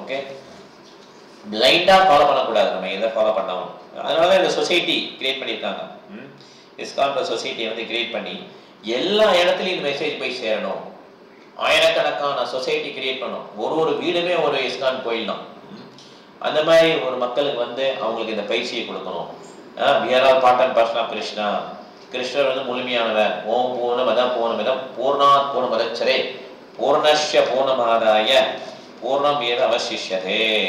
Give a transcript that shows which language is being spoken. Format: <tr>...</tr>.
<ta>Okay, பிளைண்டாக follow பண்ணக்கூடாது நம்ம எதை ஃபாலோ பண்ணாலும். அதனால இந்த சொசைட்டி கிரியேட் பண்ணியிருக்காங்க. இஸ்கான் சொசைட்டியை வந்து கிரியேட் பண்ணி எல்லா இடத்துலையும் இந்த மெசேஜ் போய் சேரணும். ஆயிரக்கணக்கான சொசைட்டி கிரியேட் பண்ணும். ஒரு வீடுமே ஒரு இஸ்கான் கோயில் தான். அந்த மாதிரி ஒரு மக்களுக்கு வந்து அவங்களுக்கு இந்த பயிற்சியை கொடுக்கணும்.</ta> <en>we are all part and parcel of Krishna.</en> <ta>கிருஷ்ணர் வந்து முழுமையானவர்.</ta> <sa>ஓம் பூர்ணமதம் பூர்ணமிதம் பூர்ணாத் பூர்ணமதச்சரே பூர்ணஸ்ய பூர்ணமாதாய பூர்ணம் ஏவ அவசிஷ்யதே.</sa>